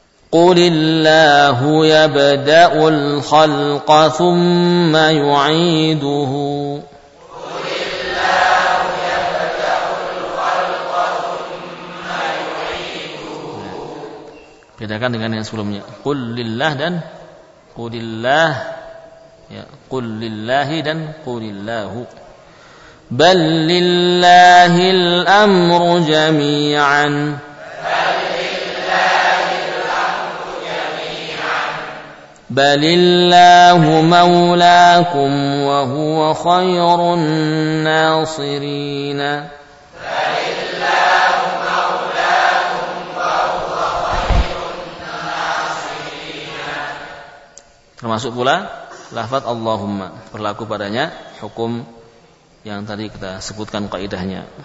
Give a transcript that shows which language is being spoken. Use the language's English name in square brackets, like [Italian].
[Arabic] قل الله يبدأ الخلق ثم يعيده. قل الله يبدأ الخلق ثم يعيده. [Indonesian] Bedakan dengan yang sebelumnya. قل لله dan قل الله. Ya, qul lillahi dan qulillahu. [Arabic] بل لله الأمر جميعا بل الله مولاكم وهو خير الناصرين بل الله مولاكم وهو خير الناصرين. [Indonesian] Termasuk pula lafaz Allahumma berlaku padanya hukum yang tadi kita sebutkan kaidahnya.